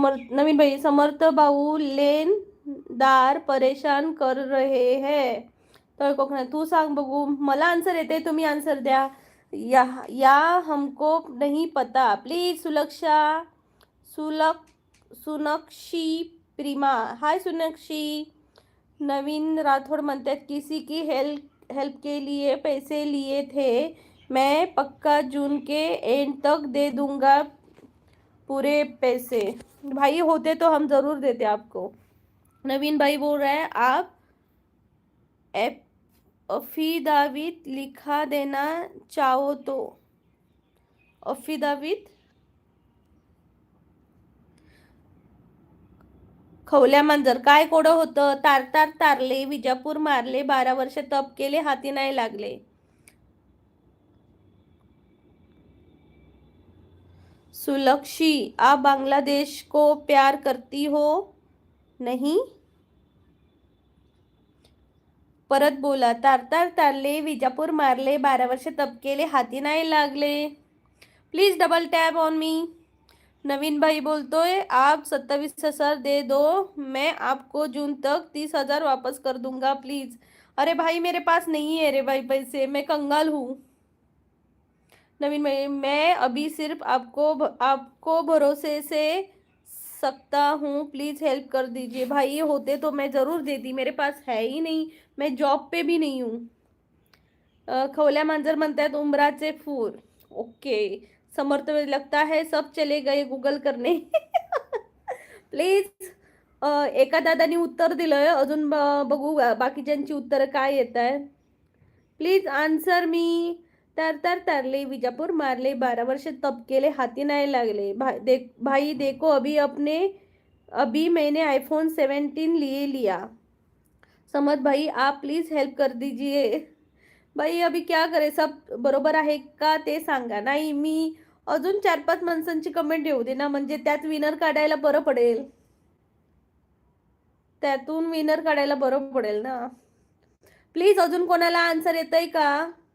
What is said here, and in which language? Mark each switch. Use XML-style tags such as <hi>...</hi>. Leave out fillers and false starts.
<hi>नवीन भाई, समर्थ भाऊ लेनदार परेशान कर रहे हैं.</hi> <mr>तर कोकणात तू सांग बघू. मला आन्सर येते, तुम्ही आन्सर द्या.</mr> <hi>या हमको नहीं पता. प्लीज सुलक्षा सुनक्षी प्रीमा. हाय सुनक्षी.</hi> <mr>नवीन राठौड़ म्हणतात</mr> <hi>किसी की हेल्प के लिए पैसे लिए थे, मैं पक्का जून के एंड तक दे दूंगा पूरे पैसे. भाई होते तो हम जरूर देते आपको. नवीन भाई बोल रहा है आप अफिदावित लिखा देना चाहो तो. अफिदावित.</hi> <mr>खवल्या मांजर काय कोडं होतं. तार तारले विजापूर मारले 12 वर्ष तप केले हाती नाही लागले.</mr> <hi>सुलक्षी आप बांग्लादेश को प्यार करती हो नहीं.</hi> <mr>परत बोला. तार तारले विजापूर मारले 12 वर्ष तप केले हाती नाही लागले.</mr> <en>Please double tap on me.</en> <mr>नवीन भाई बोलतोय</mr> <hi>आप 27,000 दे दो, मैं आपको जून तक 30,000 वापस कर दूंगा प्लीज. अरे भाई मेरे पास नहीं है रे भाई पैसे, मैं कंगाल हूँ. नवीन भाई मैं अभी सिर्फ आपको भरोसे से सकता हूँ, प्लीज हेल्प कर दीजिए. भाई होते तो मैं जरूर देती, मेरे पास है ही नहीं, मैं जॉब पे भी नहीं हूँ.</hi> <mr>खवल्या मांजर म्हणतात उमराचे फूल.</mr> <en>Okay.</en> <hi>समर्थ लगता है सब चले गए गूगल करने.</hi> <en>Please.</en> <mr>एका दादानी उत्तर दिलंय, अजून बघू बाकीच्यांची उत्तर काय येत आहे.</mr> <en>Please answer me.</en> <mr>तारले विजापूर मारले 12 वर्ष तप केले हाती नाही लागले.</mr> <hi>भाई देखो अभी मैंने आईफोन 17 लिया. समझ भाई आप प्लीज हेल्प कर दीजिए. भाई अभी क्या करे.</hi> <mr>सब बरोबर आहे का ते सांगा. नाही मी अजून 4-5 माणसांची कमेंट येऊ दे ना, म्हणजे त्यात विनर काढायला बरं पडेल. त्यातून विनर काढायला बरं पडेल ना. प्लीज अजून कोणाला आन्सर येतंय का.</mr>